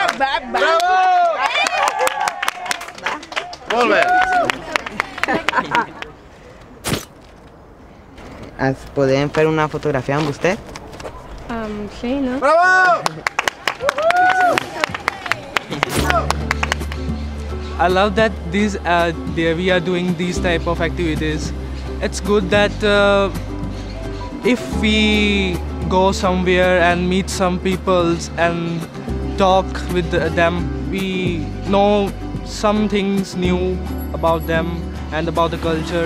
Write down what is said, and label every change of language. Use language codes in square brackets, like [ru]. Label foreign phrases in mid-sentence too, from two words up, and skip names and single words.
[ca] Bravo! Molt bé! Ens podem fer una fotografia amb vostè? Sí, no? Bravo! [en] I love that we are doing these type of activities. It's good that if we go somewhere and meet some people and talk with them, we know some things new about them and about the culture.